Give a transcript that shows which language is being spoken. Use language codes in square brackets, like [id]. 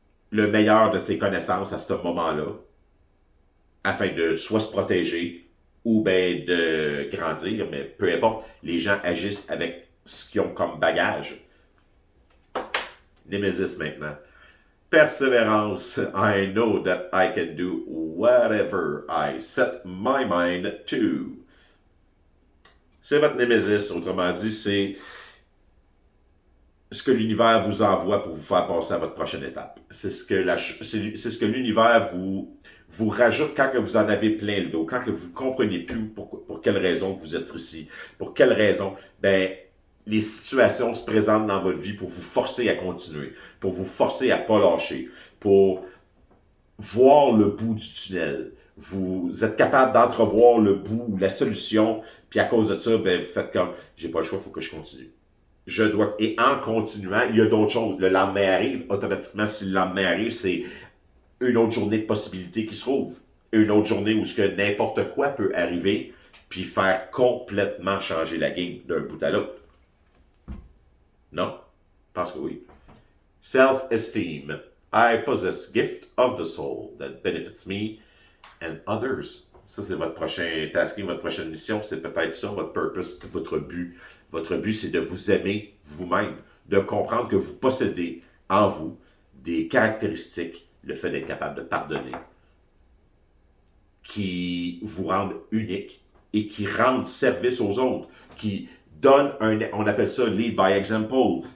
[fr] le meilleur de ses connaissances à ce moment-là, afin de soit se protéger ou bien de grandir, mais peu importe, les gens agissent avec ce qu'ils ont comme bagage. Némésis maintenant. Perseverance. [en] I know that I can do whatever I set my mind to. [fr] C'est votre Némésis, autrement dit, c'est ce que l'univers vous envoie pour vous faire passer à votre prochaine étape. C'est ce que l'univers vous rajoute quand que vous en avez plein le dos, quand que vous ne comprenez plus pour quelle raison vous êtes ici, pour quelle raison, ben, les situations se présentent dans votre vie pour vous forcer à continuer, pour vous forcer à ne pas lâcher, pour voir le bout du tunnel. Vous êtes capable d'entrevoir le bout, la solution, puis à cause de ça, ben, vous faites comme, j'ai pas le choix, il faut que je continue. Je dois. Et en continuant, il y a d'autres choses. Le lendemain arrive, automatiquement, si le lendemain arrive, c'est une autre journée de possibilités qui se trouve. Une autre journée où ce que n'importe quoi peut arriver, puis faire complètement changer la game d'un bout à l'autre. Non? Je pense que oui. Self-esteem. [en] I possess gift of the soul that benefits me and others. [fr] Ça, c'est votre prochain tasking, votre prochaine mission. C'est peut-être ça, votre purpose, votre but. Votre but, c'est de vous aimer vous-même, de comprendre que vous possédez en vous des caractéristiques, le fait d'être capable de pardonner, qui vous rendent unique et qui rendent service aux autres, qui donnent on appelle ça [en] lead by example.